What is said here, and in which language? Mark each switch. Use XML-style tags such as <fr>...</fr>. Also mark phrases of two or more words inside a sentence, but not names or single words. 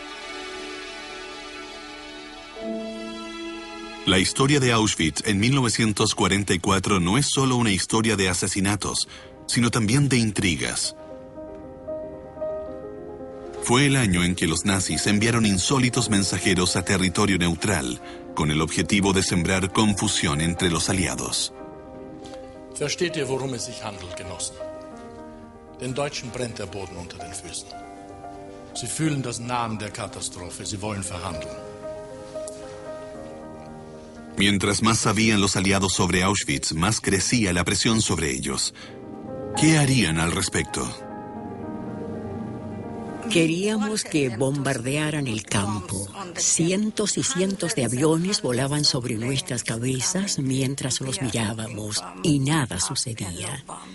<es>La historia de Auschwitz en 1944 no es solo una historia de asesinatos, sino también de intrigas. Fue el año en que los nazis enviaron insólitos mensajeros a territorio neutral, con el objetivo de sembrar confusión entre los aliados.</es> <de>Versteht ihr, worum es sich handelt, Genossen? Den Deutschen brennt der Boden unter den Füßen. Sie fühlen das Nahen der Katastrophe, sie wollen verhandeln.</de> <es>Mientras más sabían los aliados sobre Auschwitz, más crecía la presión sobre ellos. ¿Qué harían al respecto? Queríamos que bombardearan el campo. Cientos y cientos de aviones volaban sobre nuestras cabezas mientras los mirábamos y nada sucedía.</es>